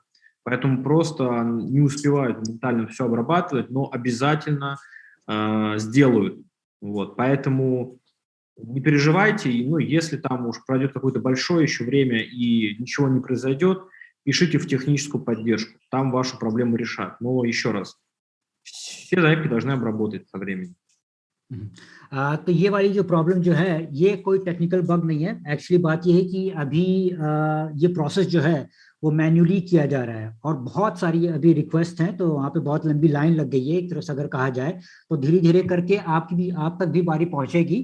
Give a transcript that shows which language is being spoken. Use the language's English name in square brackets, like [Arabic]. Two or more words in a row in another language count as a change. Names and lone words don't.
[Russian] Поэтому просто не успевают моментально все обрабатывать, но обязательно сделают. Вот. Поэтому не переживайте, ну, если там уж пройдет какое-то большое еще время и ничего не произойдет, пишите в техническую поддержку, там вашу проблему решат. Но еще раз, все заявки должны обработать со временем. [Hindi] तो ये वाली जो प्रॉब्लम जो है, ये कोई [English] technical bug [Hindi] नहीं है। एक्चुअली बात ये है कि अभी ये प्रोसेस जो है वो मैन्युअली किया जा रहा है, और बहुत सारी अभी रिक्वेस्ट हैं, तो वहाँ पे बहुत लंबी लाइन लग गई है एक तरह से अगर कहा जाए, तो धीरे धीरे करके आप तक भी बारी पहुँचेगी।